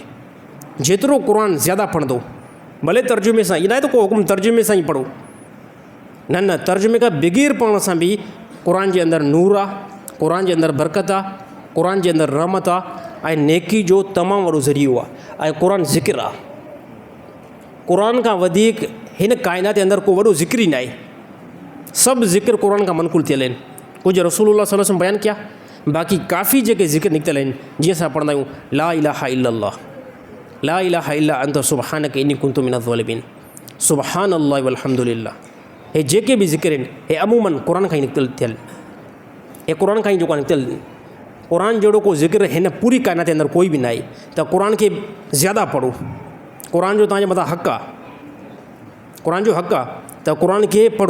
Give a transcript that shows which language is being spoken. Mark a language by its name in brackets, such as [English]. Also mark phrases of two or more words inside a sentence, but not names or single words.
[Sindhi] जेतिरो क़ुरान ज़्यादा पढ़ंदो, भले तर्जुमे सां, इहा न आहे त को हुकुम तर्जुमे सां ई पढ़ो, न न, तर्जुमे खां बग़ैर पढ़ण सां बि क़ुरान जे अंदरि नूर आहे, क़ुरान जे अंदरि बरकत आहे, क़ुरान जे अंदरि रहमत आहे ऐं नेकी जो तमामु वॾो ज़रियो आहे। ऐं क़ुरान ज़िक्र आहे। क़ुरान खां वधीक हिन काइनात जे अंदरि को वॾो ज़िक्र ई न आहे। सभु ज़िक्र क़ुरान खां मनक़ूल थियल आहिनि। कुझु रसूलुल्लाह सल्लल्लाहु अलैहि वसल्लम बयानु कया, बाक़ी काफ़ी जेके ज़िक्र निकितल आहिनि, जीअं असां पढ़ंदा आहियूं [Arabic] لا إله إلا الله، لا إله إلا أنت سبحانك إني كنت من الظالمين، سبحان الله والحمد لله, [Sindhi] हे जेके बि ज़िक्र आहिनि हे अमूमन क़ुरान खां ई निकितल थियल, हे क़ुरान खां ई जेको निकितल। क़ुरान जहिड़ो को ज़िक्र हिन पूरी काइनात जे अंदरि कोई बि न आहे। त क़ुरान खे ज़्यादा पढ़ो। क़ुरान जो तव्हांजे मथां हक़ु आहे, क़ुरान जो हक़ु आहे त क़ुरान खे पढ़ो।